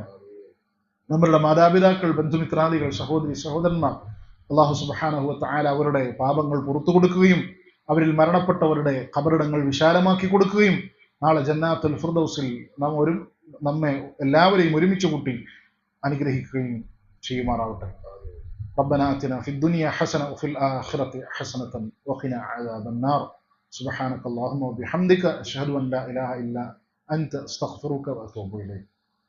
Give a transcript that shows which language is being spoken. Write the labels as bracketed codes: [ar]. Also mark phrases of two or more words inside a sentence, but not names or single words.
[ml] നമ്മളുടെ മാതാപിതാക്കൾ, ബന്ധുമിത്രാദികൾ, സഹോദരി സഹോദരന്മാർ [ar] الله سبحانه وتعالى [ml] അവരുടെ പാപങ്ങൾ പുറത്തു കൊടുക്കുകയും അവരിൽ മരണപ്പെട്ടവരുടെ ഖബറിടങ്ങൾ വിശാലമാക്കി കൊടുക്കുകയും നാളെ [ar] جنات الفردوس [ml] നമ്മെ എല്ലാവരെയും ഒരുമിച്ച് കൂട്ടി അനുഗ്രഹിക്കുകയും ചെയ്യുമാറാവട്ടെ. [ar] ربنا آتنا في الدنيا حسنة وفي الآخرة حسنة وقنا عذاب النار. سبحانك اللهم وبحمدك أشهد أن لا إله إلا أنت أستغفرك وأتوب إليك.